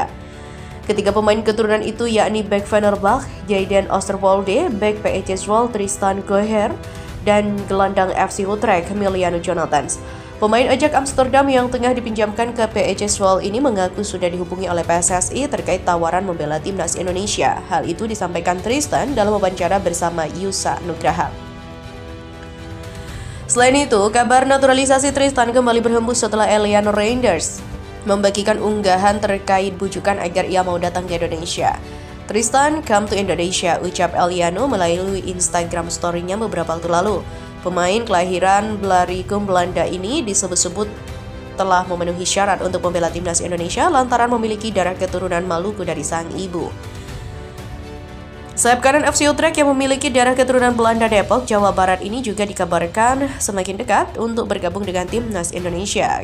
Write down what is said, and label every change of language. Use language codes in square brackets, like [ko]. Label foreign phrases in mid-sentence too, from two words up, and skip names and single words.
[id] Ketiga pemain keturunan itu yakni bek Fenerbahce, Jayden Oosterwolde, bek PEC Zwolle Tristan Goher, dan gelandang FC Utrecht, Emiliano Jonathans. Pemain Ajax Amsterdam yang tengah dipinjamkan ke PEC Zwolle ini mengaku sudah dihubungi oleh PSSI terkait tawaran membela timnas Indonesia. Hal itu disampaikan Tristan dalam wawancara bersama Yusa Nugraha. Selain itu, kabar naturalisasi Tristan kembali berhembus setelah Eliano Reinders membagikan unggahan terkait bujukan agar ia mau datang ke Indonesia. Tristan, [en] come to Indonesia, [id] ucap Eliano melalui Instagram story-nya beberapa waktu lalu. Pemain kelahiran Blaricum, Belanda ini disebut-sebut telah memenuhi syarat untuk membela timnas Indonesia lantaran memiliki darah keturunan Maluku dari sang ibu. Sayap kanan FC Utrecht yang memiliki darah keturunan Belanda Depok, Jawa Barat ini juga dikabarkan semakin dekat untuk bergabung dengan timnas Indonesia.